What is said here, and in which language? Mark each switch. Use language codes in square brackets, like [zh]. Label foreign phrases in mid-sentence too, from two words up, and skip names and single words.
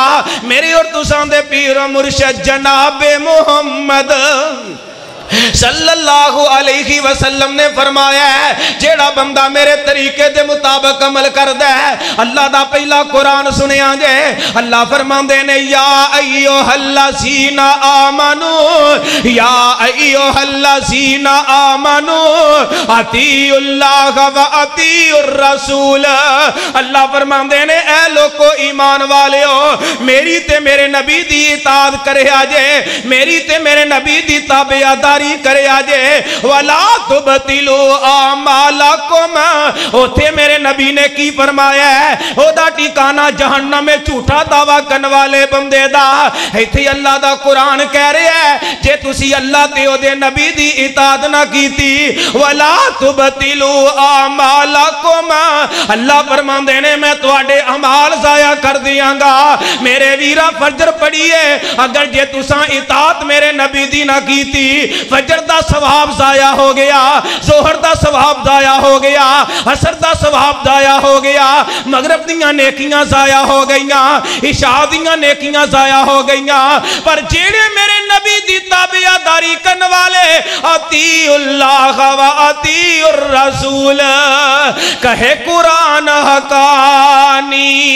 [pa] میری اور تسان دے پیر و مرشد جناب محمد صلی اللہ علیہ وسلم نے فرمایا ہے جیڑا بندہ میرے طریقے دے مطابق عمل کر دے اللہ دا پہلا قرآن سنے آجے، اللہ فرمان دینے [ar] یا ایوہ الذین آمنو، یا ایوہ الذین آمنو اطیعوا اللہ و اطیعوا الرسول۔ [pa] اللہ فرمان دینے اے لوگو ایمان والے ہو، میری تے میرے نبی دی اطاعت کرے آجے، میری تے میرے نبی دی تابعداری کرے آجے، [ar] وَلَا تُبْتِلُوا أَعْمَالَكُمْ۔ [pa] اوتھے میرے نبی نے کی فرمایا ہے او دا ٹھکانہ جہنم میں جھوٹا دعویٰ کرن والے بندے دا، ایتھے اللہ دا قرآن کہہ رہے ہیں جے تسی اللہ تے او دے نبی دی اطاعت نہ کیتی، [ar] وَلَا تُبْتِلُوا أَعْمَالَكُمْ، [pa] اللہ فرماندے نے میں تواڈے اعمال ضائع کر دیاں گا۔ میرے ویرا فجر پڑھیے اگر جے تساں اطاعت میرے نبی دی نہ کیتی، فجر دا ثواب ضائع ہو گیا، ظہر دا ثواب ضائع ہو گیا، عصر دا ثواب ضائع ہو گیا، مغرب دیاں نیکیاں ضائع ہو گئیاں، عشاء دیاں نیکیاں ضائع ہو گئیاں، پر جیڑے میرے نبی دی تابعداری کرن والے [ar] اطیعوا اللہ و اطیعوا الرسول، [pa] کہے قرآن حقانی،